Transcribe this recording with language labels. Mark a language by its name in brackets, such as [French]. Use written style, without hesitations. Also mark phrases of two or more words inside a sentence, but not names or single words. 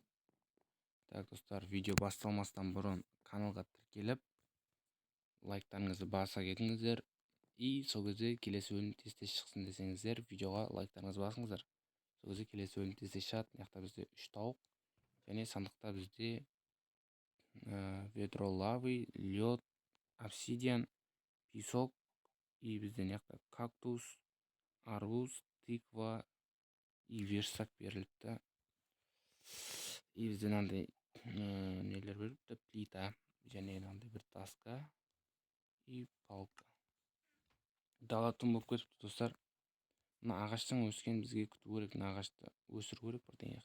[Kazakh] Так, достар, видео басталмастан бұрын каналға тіркеліп, лайктарыңызды баса кетіңіздер. И сол кезде келесі бөлім тез шықсын десеңіздер, видеоға лайктарыңызды басыңыздар. Сол кезде келесі бөлім тез шығады. Мына бізде 3 тауық және сандықта бізде [Russian] ведро лавы, лед, обсидиан, песок. [Kazakh] И бізде мына [Russian] кактус, арбуз, тыква и версак [Kazakh] беріліпті. И бізде мынандай нелер беріліпті, плита және мынандай бір [Russian] таска и палка. [Kazakh] Дала түн болып кетіпті, достар. Мына ағаштың өскен бізге күту керек, мына ағашты өсіру керек бірдеңе.